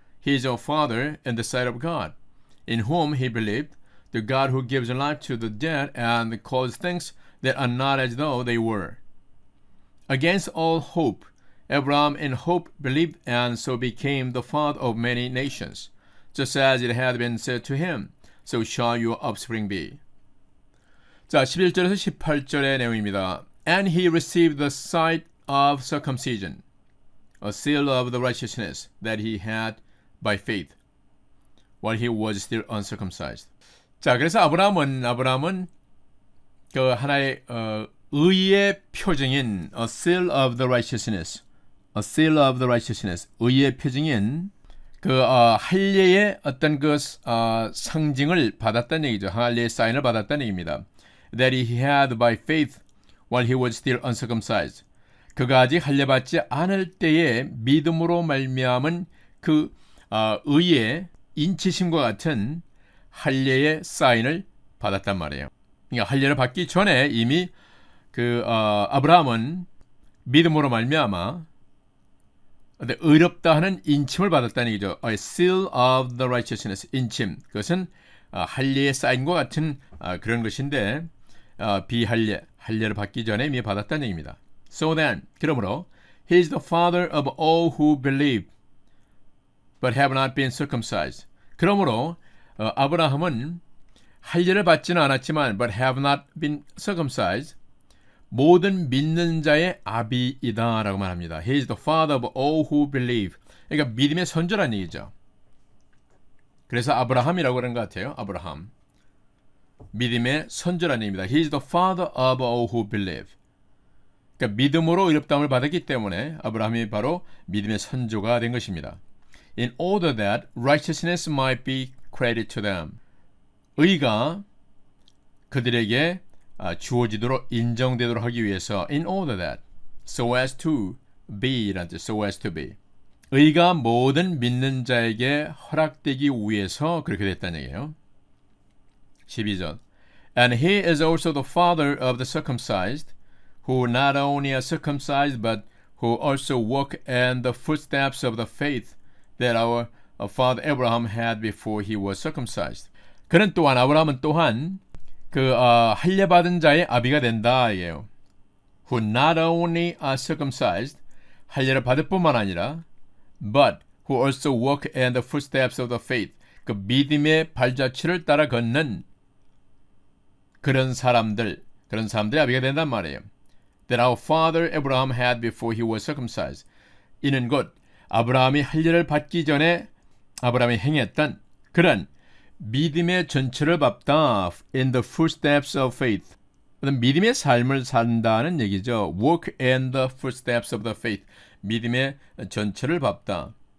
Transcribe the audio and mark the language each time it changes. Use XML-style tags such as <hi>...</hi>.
<en>He is our father in the sight of God, in whom he believed, the God who gives life to the dead and calls things that are not as though they were. Against all hope, Abraham in hope believed and so became the father of many nations, just as it had been said to him, so shall your offspring be.</en> <ko>자, 11절에서 18절의 내용입니다.</ko> <en>And he received the sign of circumcision, a seal of the righteousness that he had by faith, while he was still uncircumcised.</en> <ko>자, 그래서 아브라함은 그 하나의 의의 표징인</ko> <en>a seal of the righteousness,</en> <ko>a seal of the righteousness, 의의 표징인 그 할례의 어떤 그 상징을 받았다는 얘기죠. 할례의 사인을 받았다는 얘기입니다.</ko> <en>That he had by faith while he was still uncircumcised.</en> <ko>그가 아직 할례 받지 않을 때에 믿음으로 말미암은 그 의의 인치심과 같은 할례의 사인을 받았단 말이에요. 그러니까 할례를 받기 전에 이미 그 아브라함은 믿음으로 말미암아 의롭다 하는 인침을 받았다는 얘기죠.</ko> <en>A seal of the righteousness, 인침.</en> <ko>그것은 할례의 사인과 같은 그런 것인데 할례를 받기 전에 이미 받았다는 얘기입니다.</ko> <en>So then,</en> <ko>그러므로</ko> <en>he is the father of all who believe but have not been circumcised.</en> <ko>그러므로 아브라함은 할례를 받지는 않았지만</ko> <en>but have not been circumcised.</en> <ko>모든 믿는 자의 아비이다 라고 말합니다.</ko> <en>He is the father of all who believe.</en> <ko>그러니까 믿음의 선조라는 얘기죠. 그래서 아브라함이라고 그런 것 같아요. 아브라함. 믿음의 선조라는 얘기입니다.</ko> <en>He is the father of all who believe.</en> <ko>그러니까 믿음으로 의롭다함을 받았기 때문에 아브라함이 바로 믿음의 선조가 된 것입니다.</ko> <en>In order that righteousness might be credited to them.</en> <ko>의가 그들에게 주어지도록 인정되도록 하기 위해서</ko> <en>in order that, so as to be</en> <ko>라는 뜻,</ko> <en>so as to be.</en> <ko>의가 모든 믿는 자에게 허락되기 위해서 그렇게 됐다는 얘기예요. 12절.</ko> <en>And he is also the father of the circumcised, who not only are circumcised, but who also walk in the footsteps of the faith that our father Abraham had before he was circumcised.</en> <ko>그는 또한 아브라함은 또한 그 할례 받은 자의 아비가 된다 이게요.</ko> <en>Who not only are circumcised,</en> <ko>할례를 받을 뿐만 아니라,</ko> <en>but who also walk in the footsteps of the faith,</en> <ko>그 믿음의 발자취를 따라 걷는 그런 사람들의 아비가 된단 말이에요.</ko> <en>That our father Abraham had before he was circumcised.</en> <ko>이는 곧 아브라함이 할례를 받기 전에 아브라함이 행했던 그런 믿음의 전철을 밟다</ko> <en>in the footsteps of faith.</en> <ko>믿음의 삶을 산다는 얘기죠.</ko> <en>Walk in the footsteps of the faith.</en> <ko>믿음의 전철을 밟다.</ko>